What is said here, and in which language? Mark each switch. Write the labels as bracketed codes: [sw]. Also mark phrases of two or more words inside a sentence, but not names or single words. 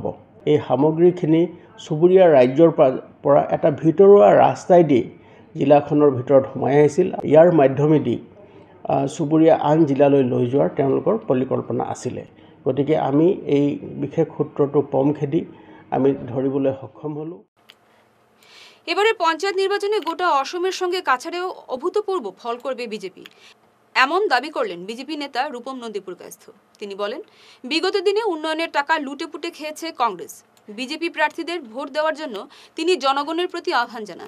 [as] এই সামগ্ৰীখিনি চুবুৰীয়া ৰাজ্যৰ পৰা এটা ভিতৰুৱা ৰাস্তাইদি জিলাখনৰ ভিতৰত সোমাই আহিছিল। ইয়াৰ মাধ্যমেদি চুবুৰীয়া আন জিলালৈ লৈ যোৱাৰ তেওঁলোকৰ পৰিকল্পনা আছিলে। গতিকে আমি এই বিশেষ সূত্ৰটো পম খেদি আমি ধৰিবলৈ সক্ষম হলোঁ। [bn] এবারে পঞ্চায়েত নির্বাচনে গোটা অসমের সঙ্গে কাছাড়েও অভূতপূর্ব ফল করবে বিজেপি, এমন দাবি করলেন বিজেপি নেতা রূপম নন্দী প্রকাশস্থ। তিনি বলেন, বিগত দিনে উন্নয়নের টাকা লুটেপুটে খেয়েছে কংগ্রেস। বিজেপি প্রার্থীদের ভোট দেওয়ার জন্য তিনি জনগণের প্রতি আহ্বান জানান।